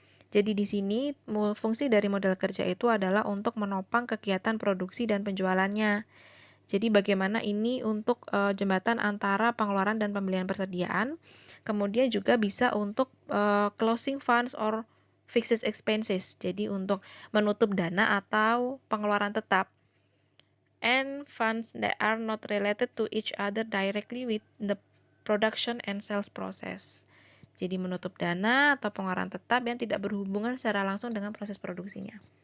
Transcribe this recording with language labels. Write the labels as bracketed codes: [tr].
[id] Jadi di sini fungsi dari modal kerja itu adalah untuk menopang kegiatan produksi dan penjualannya. Jadi bagaimana ini untuk jembatan antara pengeluaran dan pembelian persediaan. Kemudian juga bisa untuk [en] closing funds or fixed expenses. [id] Jadi untuk menutup dana atau pengeluaran tetap. [en] And funds that are not related to each other directly with the production and sales process. [id] Jadi menutup dana atau pengeluaran tetap yang tidak berhubungan secara langsung dengan proses produksinya.